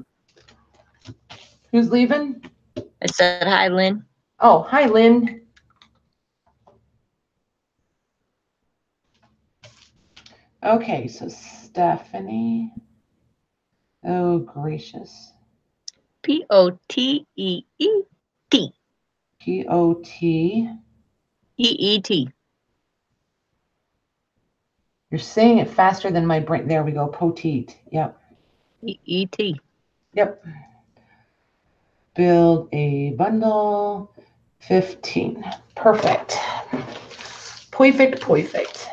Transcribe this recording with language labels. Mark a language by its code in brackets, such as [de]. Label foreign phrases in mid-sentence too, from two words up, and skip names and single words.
[en] Who's leaving? I said hi, Lynn. Oh, hi, Lynn. Okay, so Stephanie. Oh, gracious. P-O-T-E-E-T. P-O-T. E-E-T. You're saying it faster than my brain. There we go. Petite. Yep. E-E-T. Yep. Build a bundle. 15. Perfect. Perfect.